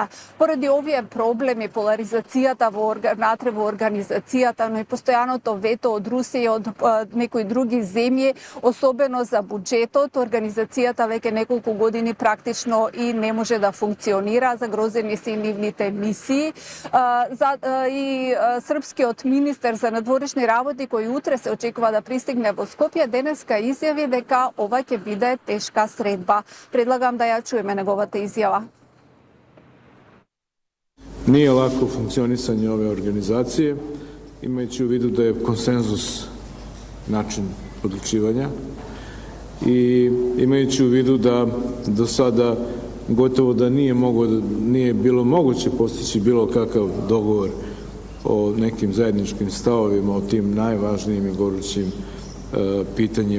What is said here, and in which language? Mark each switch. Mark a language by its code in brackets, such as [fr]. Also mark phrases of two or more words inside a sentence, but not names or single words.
[mk] Поради овие проблеми, поларизацијата внатре во организацијата, но и постојаното вето од Русија и од некои други земји, особено за буџетот, организацијата веќе неколку години практично и не може да функционира, загрозени се и нивните мисии. И српскиот министер за надворешни работи, кој утре се очекува да пристигне во Скопје, денеска изјави дека ова ќе биде тешка средба. Предлагам да ја чуеме неговата изјава. [sr] Nije lako funkcionisanje ove organizacije, imajući u vidu da je konsenzus način odlučivanja i imajući u vidu da do sada gotovo da nije bilo moguće postići bilo kakav dogovor o nekim zajedničkim stavovima, o tim najvažnijim i gorućim pitanjima.